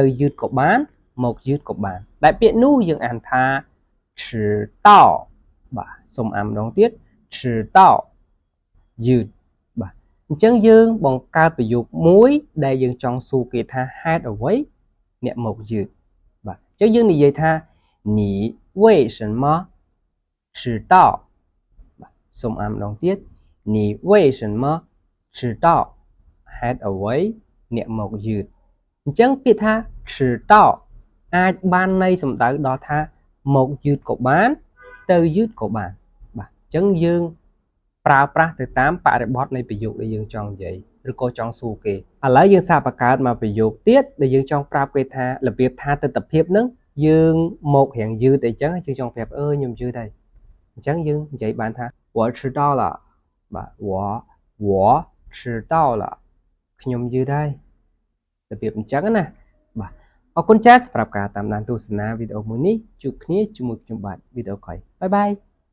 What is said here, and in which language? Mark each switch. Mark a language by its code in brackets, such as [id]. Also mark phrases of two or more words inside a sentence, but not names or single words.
[km] យឺតក៏បានមកយឺតក៏បានដែលពាក្យនោះយើងអានថា迟到បាទសូមអានម្ដងទៀត迟到យឺតបាទអញ្ចឹងយើងបង្កើតប្រយោគមួយដែលយើងចង់សួរគេថាហេតុអ្វី អ្នកមកយឺតបាទអញ្ចឹងយើងនិយាយថា [zh] 你为什么迟到 [km] បាទសូមអានម្ដងទៀត [zh] 你为什么迟到 [km] ហេតុអ្វីអ្នកមកយឺតអ ញ្ចឹងពាក្យថា迟到អាចបានន័យសំដៅដល់ថាមកយឺតក៏បានទៅយឺតក៏បានបាទអញ្ចឹងយើង ប្រើប្រាស់ទៅតាមបរិបទនៃប្រយោគដែលយើងចង់និយាយឬក៏ចង់សួរគេឥឡូវយើងសាកបង្កើតមកប្រយោគទៀតដែលយើងចង់ប្រាប់គេថារបៀបថាទស្សនភាពហ្នឹងយើងមករៀងយឺតអីចឹងយើងចង់ប្រាប់ខ្ញុំយឺតហើយអញ្ចឹងយើងនិយាយបានថា [zh] 我迟到了 [km] បាទ [zh] 我迟到了 [km] ខ្ញុំយឺតហើយរបៀបអញ្ចឹងណាបាទអរគុណចាស់សម្រាប់ការតាមដានទស្សនាវីដេអូមួយនេះជួបគ្នាជាមួយខ្ញុំបាទវីដេអូក្រោយ [en] bye bye